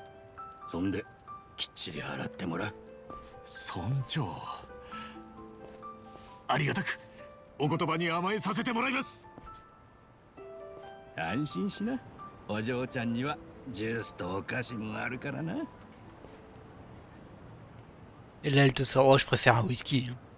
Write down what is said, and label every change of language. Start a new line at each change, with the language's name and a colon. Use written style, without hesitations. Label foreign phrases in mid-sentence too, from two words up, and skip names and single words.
Japanese: そんできっちり払ってもらう。村長、ありがたくお言葉に甘えさせてもらいます。安心しな。お嬢ちゃんにはジュースとお菓子もあるからな。
French: Et là, elle te sort. Oh, je préfère un whisky.